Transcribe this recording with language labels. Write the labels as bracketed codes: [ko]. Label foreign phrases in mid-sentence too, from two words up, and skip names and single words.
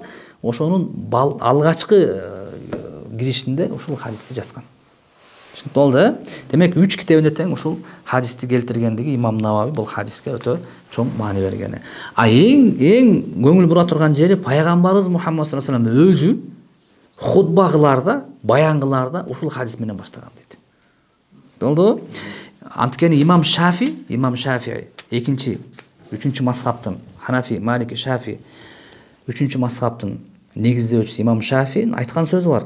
[ky] Ошонун алгачкы киришинде ушул хадисти жазган. Ушинтип болду, Демек 3 китебинде тең ушул хадисти келтиргендиги Имам Навави бул хадиске өтө чоң маани берген. Эң көңүл бура турган жери пайгамбарыбыз Мухаммад [ar] صلى الله عليه وسلم [ky] өзү хутбагыларда, баянгыларда ушул хадис менен баштаган дейт. Болду? Анткени Имам Шафи, үчүнчү мазхабтын, Ханафи, Малики, Шафи, үчүнчү мазхабтын негиздөөчүсү Имам Шафинин айткан сөзү бар.